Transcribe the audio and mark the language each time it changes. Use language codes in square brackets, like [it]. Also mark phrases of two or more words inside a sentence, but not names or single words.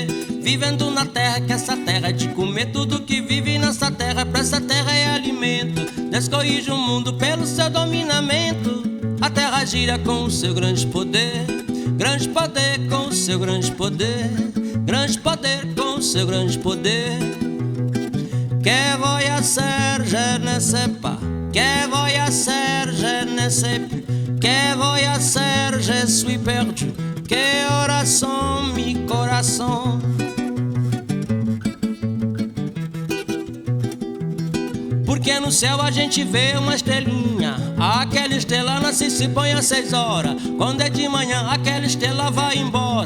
[pt] Vivendo na terra, que essa terra de comer. Tudo que vive nessa terra, pra essa terra é alimento. Descorrige o mundo pelo seu dominamento. A terra gira com o seu grande poder. Grande poder com o seu grande poder. Grande poder com o seu grande poder. [es] Que voy a ser, [fr] je ne sais pas. [es] Que voy a ser, [fr] je ne sais plus. [es] Que voy a ser, [fr] je suis perdu. [pt] Que oração, mi coração. Porque no céu a gente vê uma estrelinha. Aquela estrela nasce e se põe às 6 horas. Quando é de manhã aquela estrela vai embora.